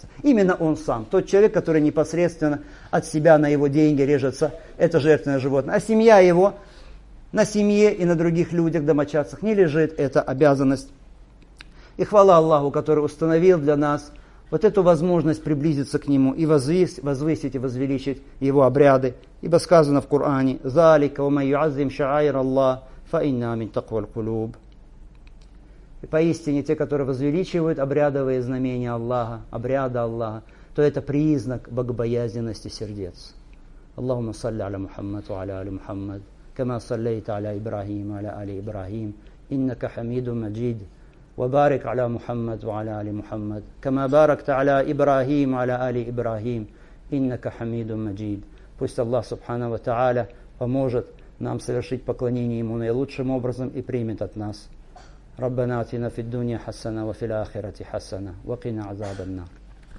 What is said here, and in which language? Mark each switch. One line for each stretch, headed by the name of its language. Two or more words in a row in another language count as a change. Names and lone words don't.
Russian: Именно он сам, тот человек, который непосредственно от себя на его деньги режется, это жертвенное животное. А семья его, на семье и на других людях, домочадцах не лежит эта обязанность. И хвала Аллаху, который установил для нас вот эту возможность приблизиться к Нему и возвысить и возвеличить Его обряды.
Arabic: Ибо сказано в Коране: «ذلك ومن يعظم شعائر الله فإن من تقوى القلوب».
Russian: И поистине те, которые возвеличивают обрядовые знамения Аллаха, обряда Аллаха, то это признак богобоязненности сердец.
Arabic: اللهم صل على محمد وعلى آل محمد كما صليت على إبراهيم وعلى آل إبراهيم إنك حميد مجيد. وبارك على محمد وعلى آل محمد كما باركت على إبراهيم وعلى آل إبراهيم إنك حميد مجيد.
Russian: Пусть Аллах
Arabic: سبحانه وتعالى
Russian: поможет нам совершить поклонение Ему наилучшим образом и примет от нас.
Arabic: ربنا آتنا في الدنيا حسنة وفي الآخرة حسنة وقنا عذاب النار.